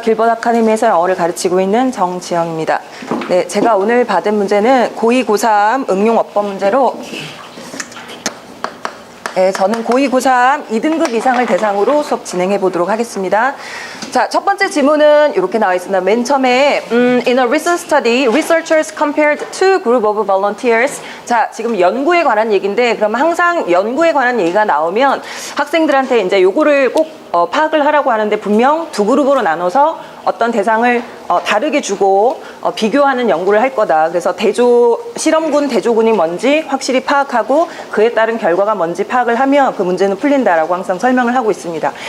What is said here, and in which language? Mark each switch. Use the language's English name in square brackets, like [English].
[Korean] 길벗 아카데미에서 영어를 가르치고 있는 정지영입니다. 네, 제가 오늘 받은 문제는 고2, 고3 응용 어법 문제로 저는 고2, 고3 2등급 이상을 대상으로 수업 진행해 보도록 하겠습니다. 자, 첫 번째 지문은 이렇게 나와 있습니다. 맨 처음에 [English] In a recent study, researchers compared two group of volunteers. [Korean] 자, 지금 연구에 관한 얘기인데 그럼 항상 연구에 관한 얘기가 나오면 학생들한테 이제 요거를 꼭 파악을 하라고 하는데 분명 두 그룹으로 나눠서 어떤 대상을 다르게 주고 비교하는 연구를 할 거다. 그래서 실험군, 대조군이 뭔지 확실히 파악하고 그에 따른 결과가 뭔지 파악을 하면 그 문제는 풀린다라고 항상 설명을 하고 있습니다.